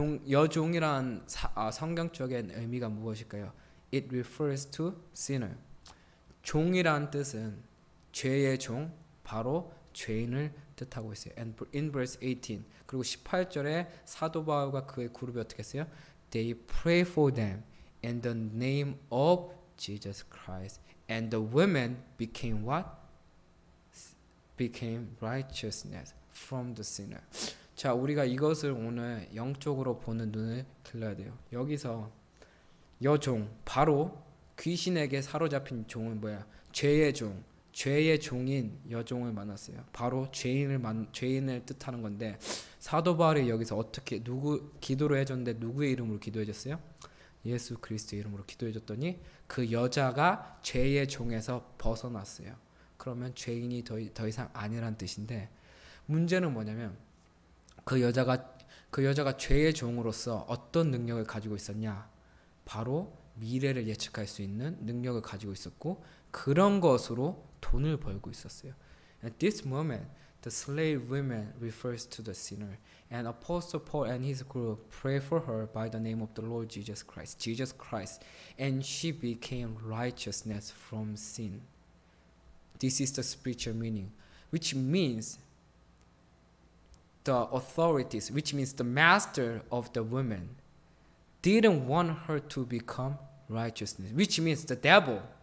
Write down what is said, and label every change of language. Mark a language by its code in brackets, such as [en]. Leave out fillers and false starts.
[ko] 여종이란 성경적인 의미가 무엇일까요? [en] It refers to sinner. [ko] 종이란 뜻은 죄의 종, 바로 죄인을 뜻하고 있어요. [en] And in verse 18 [ko] 그리고 18절에 사도 바울과 그의 그룹이 어떻게 했어요? [en] They pray for them in the name of Jesus Christ. And the women became what? Became righteousness from the sinner. [ko] 자, 우리가 이것을 오늘 영적으로 보는 눈을 길러야 돼요. 여기서 여종, 바로 귀신에게 사로잡힌 종은 뭐야? 죄의 종, 죄의 종인 여종을 만났어요. 바로 죄인을 뜻하는 건데 사도 바울이 여기서 어떻게 기도를 해줬는데 누구의 이름으로 기도해줬어요? 예수 그리스도의 이름으로 기도해줬더니 그 여자가 죄의 종에서 벗어났어요. 그러면 죄인이 더 이상 아니란 뜻인데 문제는 뭐냐면 그 여자가 죄의 종으로서 어떤 능력을 가지고 있었냐? 바로 미래를 예측할 수 있는 능력을 가지고 있었고 그런 것으로 돈을 벌고 있었어요. [en] At this moment, the slave woman refers to the sinner, and Apostle Paul and his group pray for her by the name of the Lord Jesus Christ, and she became righteousness from sin. This is the spiritual meaning, which means the authorities, which means the master of the woman, didn't want her to become righteousness, which means the devil.